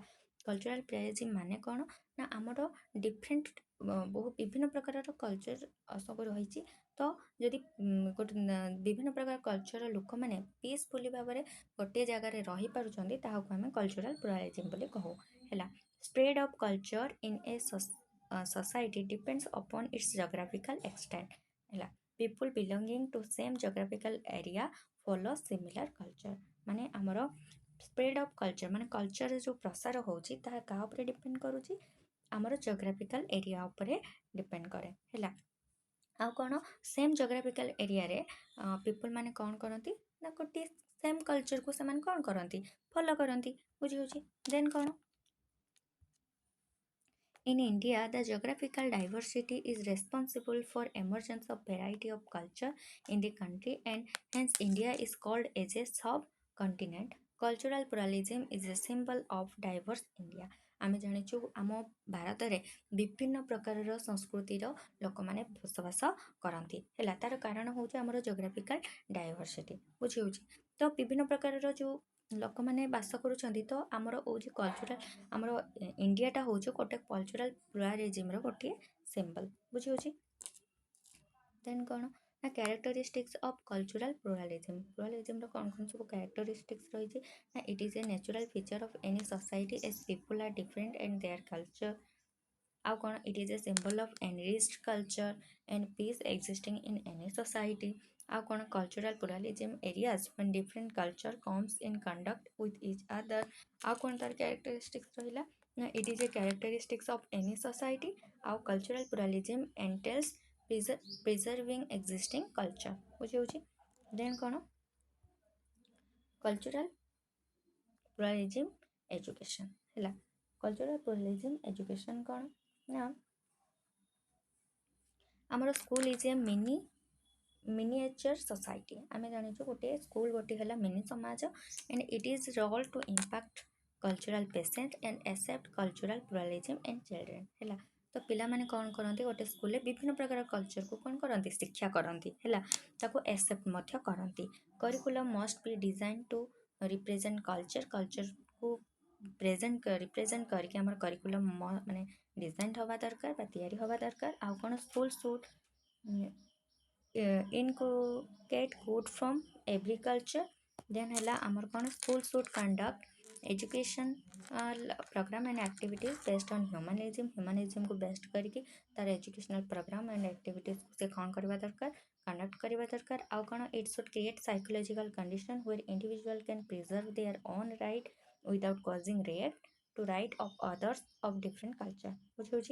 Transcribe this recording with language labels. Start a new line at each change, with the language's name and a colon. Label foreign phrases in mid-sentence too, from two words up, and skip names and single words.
English: cultural pluralism
Odia: ମାନେ କ'ଣ ନା ଆମର ଡିଫରେଣ୍ଟ ବହୁ ବିଭିନ୍ନ ପ୍ରକାରର କଲଚର ସବୁ ରହିଛି। ତ ଯଦି ଗୋଟେ ବିଭିନ୍ନ ପ୍ରକାର କଲଚରର ଲୋକମାନେ ପିସଫୁଲି ଭାବରେ ଗୋଟିଏ ଜାଗାରେ ରହିପାରୁଛନ୍ତି ତାହାକୁ ଆମେ
English: cultural pluralism
Odia: ବୋଲି କହୁ ହେଲା।
English: spread of culture in a society depends upon its geographical extent ହେଲା। people belonging to same geographical area follow similar culture।
Odia: ମାନେ ଆମର
English: spread of culture
Odia: ମାନେ କଲଚର ଯେଉଁ ପ୍ରସାର ହେଉଛି ତାହା କାହା ଉପରେ ଡିପେଣ୍ଡ କରୁଛି ଆମର
English: geographical area
Odia: ଉପରେ ଡିପେଣ୍ଡ କରେ ହେଲା। ଆଉ କ'ଣ
English: same geographical
Odia: ଏରିଆରେ ପିପୁଲ୍ ମାନେ କ'ଣ କରନ୍ତି ନା ଗୋଟିଏ ସେମ୍ କଲଚରକୁ ସେମାନେ କ'ଣ କରନ୍ତି ଫଲୋ କରନ୍ତି। ବୁଝିହେଉଛି।
English: ଦେନ୍ କ'ଣ In India, the geographical diversity is responsible for emergence of variety of culture in the country and hence India is called as a subcontinent. Cultural pluralism is a symbol of diverse India।
Odia: ଆମେ ଜାଣିଛୁ ଆମ ଭାରତରେ ବିଭିନ୍ନ ପ୍ରକାରର ସଂସ୍କୃତିର ଲୋକମାନେ ବସବାସ କରନ୍ତି ହେଲା। ତାର କାରଣ ହେଉଛି ଆମର
English: geographical diversity.
Odia: ବୁଝିହେଉଛି। ତ ବିଭିନ୍ନ ପ୍ରକାରର ଯେଉଁ ଲୋକମାନେ ବାସ କରୁଛନ୍ତି ତ ଆମର ହେଉଛି କଲଚରାଲ ଆମର ଇଣ୍ଡିଆଟା ହେଉଛି ଗୋଟେ କଲଚରାଲ ପ୍ଲୁରାଲିଜିମ୍ର ଗୋଟିଏ ସିମ୍ବଲ। ବୁଝିହେଉଛି।
English: ଦେନ୍
Odia: କ'ଣ ନା
English: characteristics of cultural pluralism
Odia: କ'ଣ ସବୁ କ୍ୟାରେକ୍ଟରିଷ୍ଟିକ୍ସ ରହିଛି ନା
English: it is a natural feature of any society as people are different and their culture.
Odia: ଆଉ କ'ଣ
English: it is a symbol of enriched culture and peace existing in any society.
Odia: ଆଉ କ'ଣ
English: cultural pluralism arises when different culture comes in contact with each other।
Odia: ଆଉ କ'ଣ ତାର କ୍ୟାରେକ୍ଟରିଷ୍ଟିକ୍ସ ରହିଲା ନା
English: it is a characteristics of any society. ଆଉ cultural pluralism entails preserving existing culture.
Odia: ବୁଝିହେଉଛି।
English: ଦେନ୍ କ'ଣ cultural pluralism education ହେଲା। cultural pluralism education
Odia: କ'ଣ ନା ଆମର
English: school is a miniature society
Odia: ଆମେ ଜାଣିଛୁ ଗୋଟେ ସ୍କୁଲ ଗୋଟେ ହେଲା ମିନି ସମାଜ
English: and it is role to impact cultural presence and accept cultural pluralism in children ହେଲା।
Odia: ତ ପିଲାମାନେ କ'ଣ କରନ୍ତି ଗୋଟେ ସ୍କୁଲରେ ବିଭିନ୍ନ ପ୍ରକାର କଲଚରକୁ କ'ଣ କରନ୍ତି ଶିକ୍ଷା କରନ୍ତି ହେଲା, ତାକୁ accept ମଧ୍ୟ କରନ୍ତି।
English: curriculum must be design to represent
Odia: କଲଚରକୁ ରିପ୍ରେଜେଣ୍ଟ କରିକି ଆମର କରିକୁଲମ୍ ମାନେ ଡିଜାଇନ୍ ହେବା ଦରକାର ବା ତିଆରି ହେବା ଦରକାର। ଆଉ କ'ଣ
English: school should inculcate good from every culture। then
Odia: ହେଲା ଆମର କ'ଣ
English: school should conduct education program and activities based on humanism ବେସ୍ଡ
Odia: କରିକି ତାର
English: educational program and activities
Odia: ସେ କ'ଣ କରିବା ଦରକାର କଣ୍ଡକ୍ଟ କରିବା ଦରକାର। ଆଉ କ'ଣ
English: it should create psychological condition where individual can preserve their own right without causing to right of others of different culture। ବୁଝିହେଉଛି।